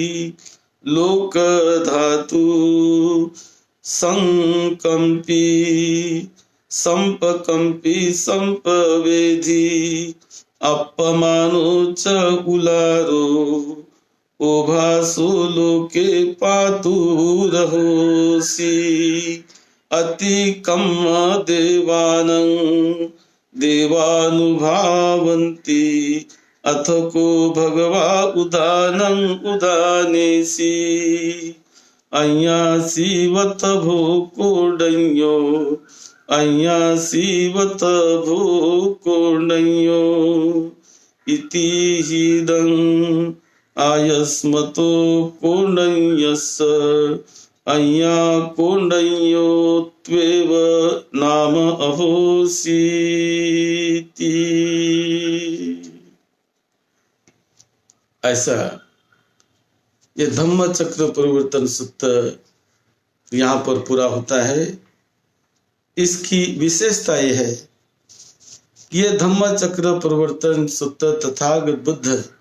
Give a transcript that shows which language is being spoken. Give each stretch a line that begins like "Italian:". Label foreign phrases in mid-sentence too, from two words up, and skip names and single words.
Pali: लोकधातु संकंपी संपकंपी संपवेधी अपमानो च उलारो ओभासो लोके पातुरहोसि अतिकम् देवानं देवानुभावन्ति अथ को भगवा उदानं उदानेसी अय्या सीवत भूकोडयो अय्या सीवत भूकोडयो इति हिदं आयस्मतो कोडयस्य अय्या कोडयो त्वेव नाम अहोसीति।
Hindi: ऐसा ये धम्म चक्र परिवर्तन सूत्र यहाँ पर पूरा होता है। इसकी विशेषता यह है कि ये धम्म चक्र परिवर्तन सूत्र तथागत बुद्ध